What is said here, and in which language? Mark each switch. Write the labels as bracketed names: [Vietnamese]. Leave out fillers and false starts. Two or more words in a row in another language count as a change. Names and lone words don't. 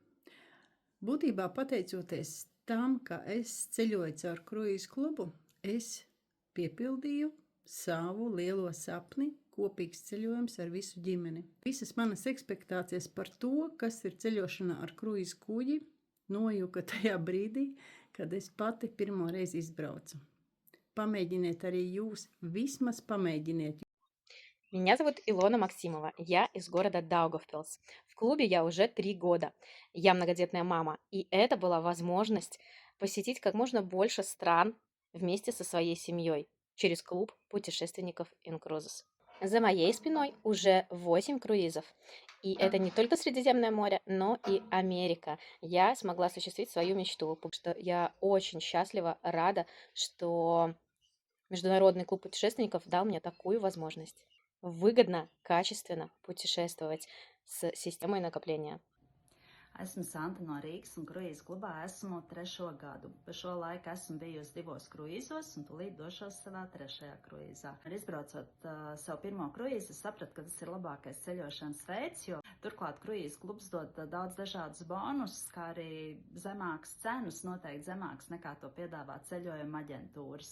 [Latvian] Būtībā pateicoties tam, ka es ceļoju caur kruīzu klubu, es piepildīju savu lielo sapni, kopīgs ceļojums ar visu ģimeni. Visas manas ekspektācijas par to, kas ir ceļošana ar kruīzu kuģi, nojuka tajā brīdī, kad es pati pirmo reizi izbraucu. Помогите arī jūs, vismaz помогите. [Russian] Меня зовут Илона Максимова, я из города Даугавпилс. В клубе я уже 3 года. Я многодетная мама, и это была возможность посетить как можно больше стран вместе со своей семьей через клуб путешественников Инкрузес. За моей спиной уже 8 круизов. И это не только Средиземное море, но и Америка. Я смогла осуществить свою мечту, потому что я очень счастлива, рада, что Международный клуб путешественников дал мне такую возможность выгодно, качественно путешествовать с системой накопления. [Latvian] Esmu Santa no Rīgas un kruīzu klubā esmu 3. gadu. Pa šo laiku esmu bijusi 2 kruīzos un tūlīt došos savā 3. kruīzā. Izbraucot savu pirmo kruīzu, sapratu, ka tas ir labākais ceļošanas veids, jo turklāt kruīzu klubs dod daudz dažādus bonusus, kā arī zemākas cenas, noteikti zemākas nekā to piedāvā ceļojuma aģentūras.